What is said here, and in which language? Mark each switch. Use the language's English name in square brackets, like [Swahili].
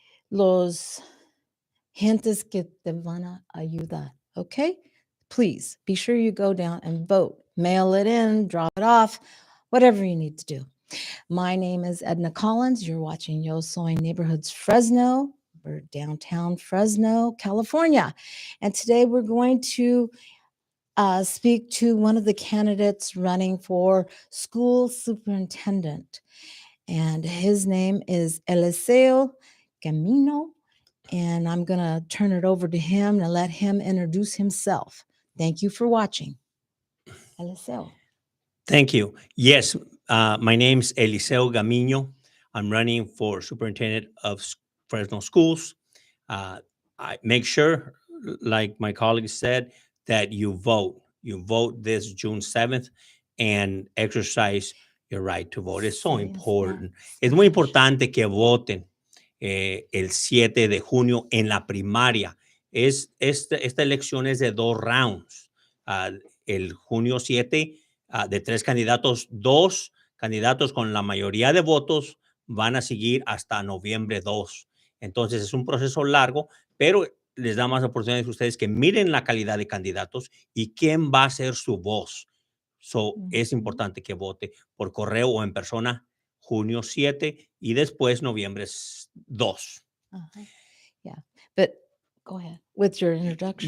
[Spanish] los gentes que te van a ayudar. [English] Okay? Please be sure you go down and vote. Mail it in, drop it off, whatever you need to do. My name is Edna Collins. You're watching Yo Soy Neighborhoods Fresno. We're downtown Fresno, California. And today we're going to speak to one of the candidates running for school superintendent. And his name is Eliseo Camino. And I'm going to turn it over to him and let him introduce himself. Thank you for watching. Eliseo. Thank you. Yes, my name's Eliseo Gamino. I'm running for superintendent of Fresno schools. I make sure, like my colleague said, that you vote. You vote this June 7th and exercise your right to vote. It's so important. [Spanish] Es muy importante que voten el 7 de junio en la primaria. Esta elección es de 2 rounds. El junio 7 de 3 candidatos, 2 candidatos con la mayoría de votos van a seguir hasta noviembre 2. Entonces es un proceso largo, pero les da más oportunidades a ustedes que miren la calidad de candidatos y quién va a ser su voz. Es importante que vote por correo o en persona junio 7 y después noviembre 2. [English] Yeah, but go ahead with your introduction.